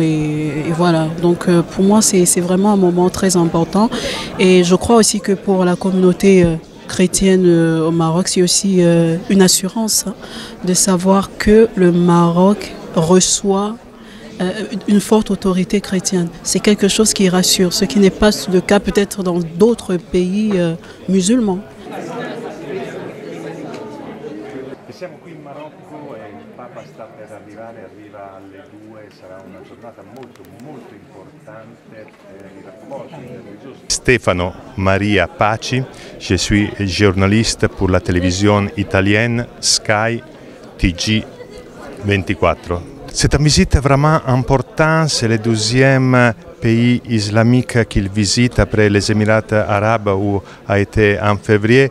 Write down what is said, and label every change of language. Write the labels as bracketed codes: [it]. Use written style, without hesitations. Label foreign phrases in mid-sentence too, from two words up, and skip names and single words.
[fr] Et voilà, donc pour moi c'est vraiment un moment très important et je crois aussi que pour la communauté chrétienne au Maroc, c'est aussi une assurance de savoir que le Maroc reçoit une forte autorité chrétienne. C'est quelque chose qui rassure, ce qui n'est pas le cas peut-être dans d'autres pays musulmans. [it] Siamo qui in Marocco e il Papa sta per arrivare, arriva alle 2, sarà una giornata molto importante per i rapporti religiosi. Stefano Maria Paci, [fr] je suis journaliste pour la télévision italienne Sky TG 24. C'est une visite vraiment importante, c'est le deuxième pays islamique qu'il visite après les Émirats arabes où a été en février.